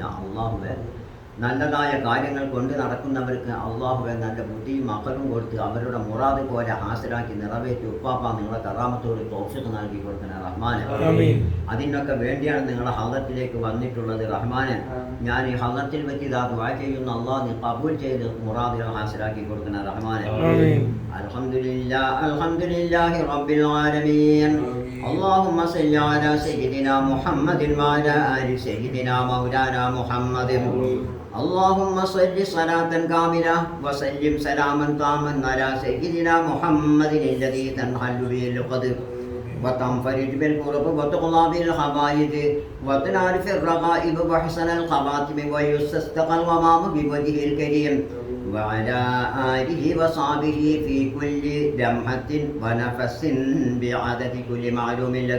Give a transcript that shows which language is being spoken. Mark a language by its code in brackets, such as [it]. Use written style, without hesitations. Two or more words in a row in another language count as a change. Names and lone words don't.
[ml] അള്ളാഹുവെ നല്ലതായ കാര്യങ്ങൾ കൊണ്ട് നടക്കുന്നവർക്ക് അള്ളാഹുവെ നല്ല ബുദ്ധിയും അക്കലും കൊടുത്ത് അവരുടെ മുറാദ് പോലെ ഹാസരാക്കി നിറവേറ്റി ഉപ്പാപ്പ നിങ്ങളെ കറാമത്തോട് തൗഫീഖ് നൽകി കൊടുക്കണേ റഹ്മാനെ. അതിനൊക്കെ വേണ്ടിയാണ് നിങ്ങളെ ഹദറത്തിലേക്ക് വന്നിട്ടുള്ളത് റഹ്മാനെ. ഞാൻ ഈ ഹദറത്തിൽ വെച്ച് ഇതാ ദുആ ചെയ്യുന്ന അള്ളാഹ് നീ കബൂൽ ചെയ്ത് മുറാദുകൾ ഹാസരാക്കി കൊടുക്കണേ റഹ്മാനെ. [ar] الحمد لله رب العالمين. اللهم صل على سيدنا محمد وعلى آل سيدنا مولانا محمد. اللهم صل صلاة كاملة وسلم سلاما تاما على سيدنا محمد الذي تنحل به القدر وتنفرج بالقرب وتقضى بالحوائج وتنال في الرغائب وحسن الخواتم ويستسقى الغمام بوجهه الكريم وعلى آله وصحبه في كل لمحة ونفس بعدد كل معلوم لك.